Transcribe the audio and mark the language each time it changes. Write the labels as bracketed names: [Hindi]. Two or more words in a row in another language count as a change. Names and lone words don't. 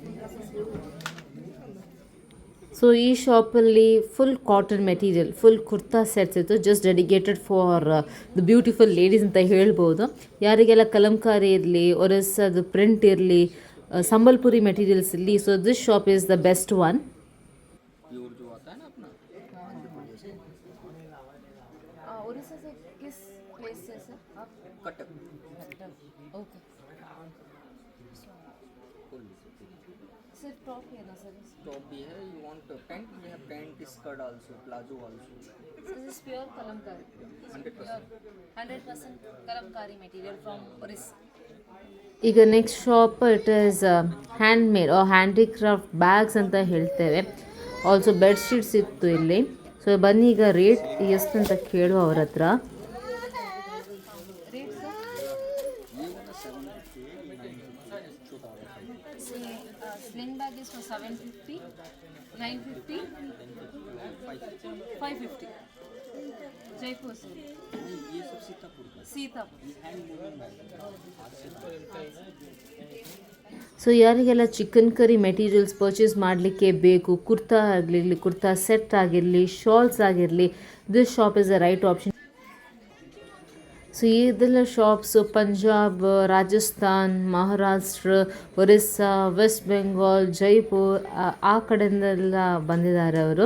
[Kannada] ಸೊ ಈ ಶಾಪಲ್ಲಿ [English] full cotton material, full kurta sets [Kannada] ಇತ್ತು, [English] just dedicated for the beautiful ladies [Kannada] ಅಂತ ಹೇಳ್ಬೋದು. ಯಾರಿಗೆಲ್ಲ ಕಲಂಕಾರಿ ಇರಲಿ, ಒರಿಸ್ಸಾದು ಪ್ರಿಂಟ್ ಇರಲಿ, ಸಂಬಲ್ಪುರಿ ಮೆಟೀರಿಯಲ್ಸ್ ಇರಲಿ, [English] so this shop is the best one. [Hindi] उड़ीसा से किस प्लेस से सर आप? कटक. ओके. सिर्फ टॉप है ना सर? टॉप भी है. [English] You want pant? We have pant, skirt also, plazo also. This is pure kalamkari. 100% kalamkari material from Orissa. [Kannada] ಈಗ [English] next shop it is hand made handicraft bags [Kannada] ಅಂತ ಹೇಳ್ತೇವೆ. [English] also bedsheets [Kannada] ಇತ್ತು ಇಲ್ಲಿ. ಸೊ ಬನ್ನಿ ಈಗ ರೇಟ್ ಎಷ್ಟು ಅಂತ ಕೇಳುವ ಅವ್ರ ಹತ್ರ. [English] Sling bag is 750, 950, 550. [Hindi] जयपुर से. ये सब सीतापुर. [Kannada] ಸೊ ಯಾರಿಗೆಲ್ಲ ಚಿಕನ್ ಕರಿ [English] materials purchase [Kannada] ಮಾಡಲಿಕ್ಕೆ ಬೇಕು, ಕುರ್ತಾ ಆಗಿರಲಿ, ಕುರ್ತಾ ಸೆಟ್ ಆಗಿರಲಿ, ಶಾಲ್ಸ್ ಆಗಿರಲಿ, [English] this shop is a right option. [Kannada] ಸೊ ಇದೆಲ್ಲ ಶಾಪ್ಸು ಪಂಜಾಬ್, ರಾಜಸ್ಥಾನ್, ಮಹಾರಾಷ್ಟ್ರ, ಒರಿಸ್ಸಾ, ವೆಸ್ಟ್ ಬೆಂಗಾಲ್, ಜೈಪುರ್ ಆ ಕಡೆಯಿಂದೆಲ್ಲ ಬಂದಿದ್ದಾರೆ ಅವರು.